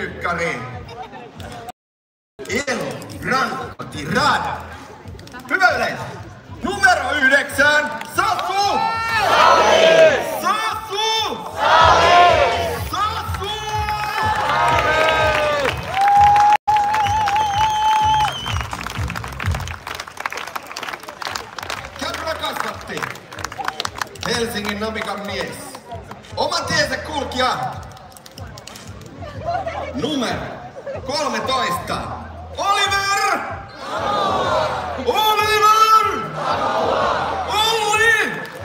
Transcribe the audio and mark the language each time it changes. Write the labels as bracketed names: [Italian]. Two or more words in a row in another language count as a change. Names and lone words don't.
[Finnish] mestari El Branco Tirada. Hyvä yleisö. Numero 9, Sasu! Sasu! Sasu! Käpylä kasvatti. Helsingin Navigan mies. Oman tiensä kulkija. Numero 13. Oliver! Oliver! Olli!